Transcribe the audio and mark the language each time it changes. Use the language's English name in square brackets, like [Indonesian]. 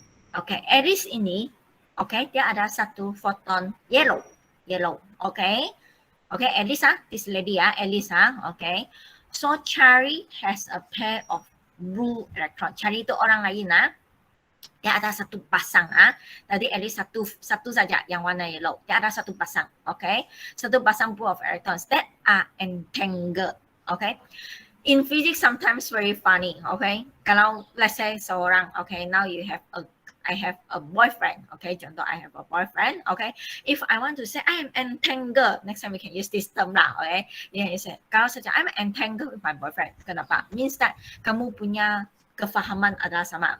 [Malay] Okay, Alice ini, okay, dia ada satu photon yellow, okay? [English] Okay, Alice this lady Alice okay? So Cherry has a pair of blue electron. [Malay] Cherry itu orang lain dia ada satu pasang tadi Alice satu saja yang warna yellow. Dia ada satu pasang, okay? Satu pasang [English] pool of electrons that are entangled, okay? In physics sometimes very funny, okay? Kalau let's say seorang, okay, now I have a boyfriend, okay? Contoh I have a boyfriend, okay? If I want to say I am entangled, next time we can use this term lah, okay? Yeah, you say, [Malay] kalau saja [English] I'm entangled with my boyfriend, kenapa? Means that [Malay] kamu punya kefahaman adalah sama.